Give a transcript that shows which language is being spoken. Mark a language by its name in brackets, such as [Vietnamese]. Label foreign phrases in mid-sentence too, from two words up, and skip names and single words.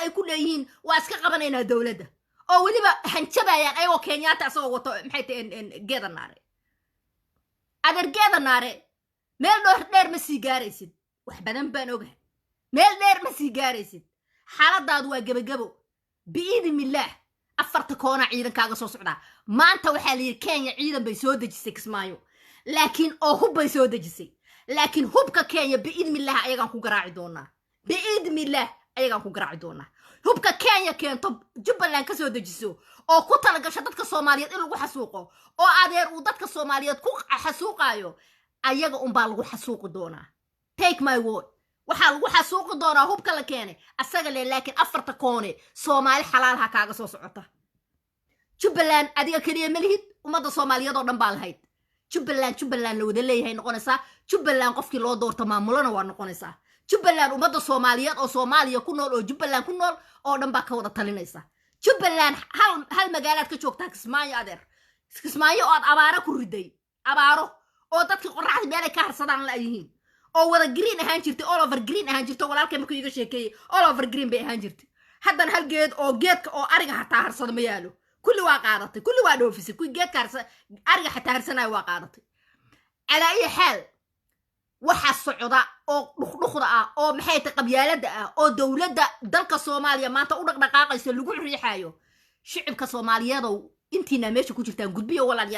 [Somali] ay ku leeyihiin waa iska qabanayna dawladda oo waliba hanjabayaan ayagoo Kenyaata asoo wato maxay tahay geeda naare adeer geeda naare meel dheer ma sii gaaraysid wax badan baan ogahay meel dheer ma sii gaaraysid xaaladaadu waa gabagabo biidnillah afarta koona ciidankaaga soo socda maanta waxa la yiri Kenya ciidan bay soo dejisay Kismaayo laakiin oo hub bay soo dejisay laakiin hubka Kenya biidnillah ayagaan ku garaaci doonaa hubka Kenya keento Jubbaland ka soo dejiso oo ku talagasho dadka Soomaaliyeed in lagu xasuuqo oo adeer uu dadka Soomaaliyeed ku xasuuqayo ayaga baa lagu xasuuqi doonaa [English] take my word [Somali] waxa lagu xasuuqi doonaa hubka la keenay asaga laakiin afarta koone Soomaali xalaalha kaaga soo socota Jubbaland adiga kaliya malihid umada Soomaaliyeed oo dhan baa lahayd Jubbaland la wada leeyahay noqonaysa Jubbaland qofkii loo doorto maamulana waa noqonaysa Jubbaland umada Soomaaliyeed oo Soomaaliya ku nool oo Jubbaland ku nool oo dhan baa ka wada talinaysa Jubbaland hal magaalaad ka joogtaa Kismaayo adeer Kismaayo oo abaaro ku riday abaaro oo dadkii qorraxda meel ka harsadaan la yihiin oo wada green ahaan jirtay [English] all over green [Somali] ahaan jirtay walaalkay markuu iga sheekeeyay [English] all over green [Somali] bay ahaan jirtay haddana hal geed oo geedka oo ariga hataa harsada ma yaalo kulli waa qaadatay kulli waa dhoofisay kuwi geedka harsada ariga hataa harsanaya waa qaadatay ala ay xal waxa socda oo dhuqdhuqda ah oo maxay tahay qabyaalada ah oo dawladda dalka Soomaaliya maanta u dhaqdhaqaaqayso lagu riixayo shicibka Soomaaliyeed oo intiina meesha ku jirtaan gudbiyo walaal